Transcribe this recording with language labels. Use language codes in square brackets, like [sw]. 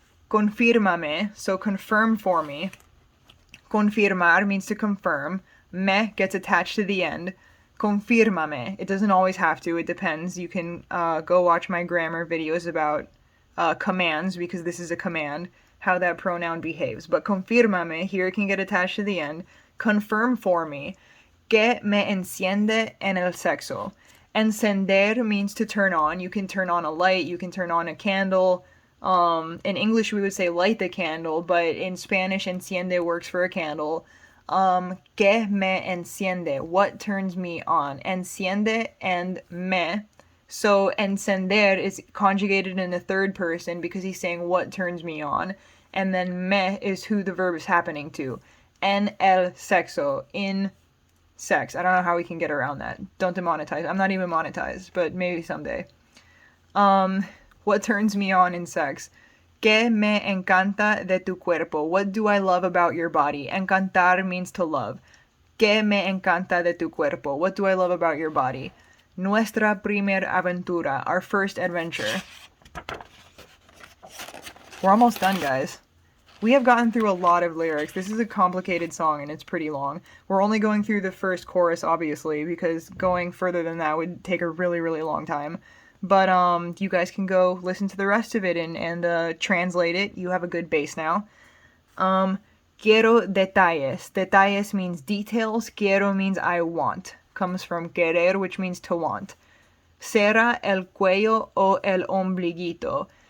[en] Confírmame, so confirm for me. Confirmar means to confirm. Me gets attached to the end. Confírmame. It doesn't always have to. It depends. You can go watch my grammar videos about commands, because this is a command, how that pronoun behaves. But confírmame, here it can get attached to the end. Confirm for me. [es] Que me enciende en el sexo. [en] Encender means to turn on. You can turn on a light. You can turn on a candle. In English, we would say light the candle, but in Spanish, enciende works for a candle. [es] Que me enciende. [en] What turns me on? Enciende and me. So encender is conjugated in the third person because he's saying what turns me on. And then me is who the verb is happening to. [es] En el sexo. [en] In sex. I don't know how we can get around that. Don't demonetize. I'm not even monetized, but maybe someday. What turns me on in sex? [es] Que me encanta de tu cuerpo. [en] What do I love about your body? Encantar means to love. [es] Que me encanta de tu cuerpo. [en] What do I love about your body? [es] Nuestra primer aventura. [en] Our first adventure. We're almost done, guys. We have gotten through a lot of lyrics. This is a complicated song and it's pretty long. We're only going through the first chorus, obviously, because going further than that would take a really, really long time. But you guys can go listen to the rest of it and translate it. You have a good base now. [es] Quiero detalles. [en] Detalles means details. Quiero means I want. Comes from querer, which means to want. [es] ¿Será el cuello o el ombliguito?